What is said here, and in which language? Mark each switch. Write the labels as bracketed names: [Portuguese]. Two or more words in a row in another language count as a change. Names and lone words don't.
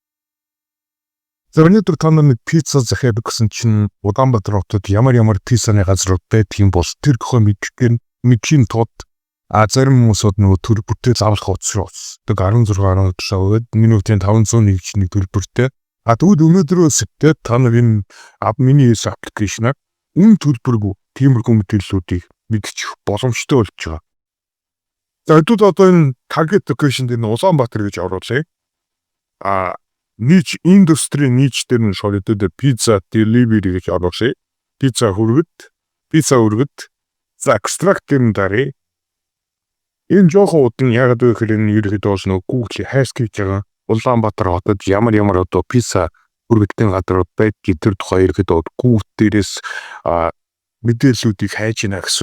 [Mongolian] За өнөөдөр та нэг пицца захиад гэсэн чинь Улаанбаатар хотод ямар пиццаны газрууд байдаг юм бол тэр тухай мэдхийн тулд зарим хүмүүсүүд нөгөө төр бүтээл авах учраас 16.7% минутын 501 төлбөртэй. Тэгвэл өнөөдрөөс та нар энэ миний аппликейшнаар үн төлбөргүй тиймэрхүү мэдээллүүдийг мэдчих боломжтой болж байгаа. За одоо энэ [English] target location [Mongolian] дээр Улаанбаатар гэж оруулъя. [English] Niche industry niche [Mongolian] дээр нь шоолдод [English] pizza delivery [Mongolian] гэж оруулъя. Pizza хүргэт. За extract дээр нь даръя. Энэ жоохон удаан яагаад вэ гэхээр энэ ерөөдөө бол нөгөө Google хайрс хийж байгаа. Улаанбаатар хотод ямар одоо pizza хүргэдэгэн газар байдгийг тэр тухай ерөөдөө Google дээрээс мэдээллүүдийг хайж ийнэ гэсэн.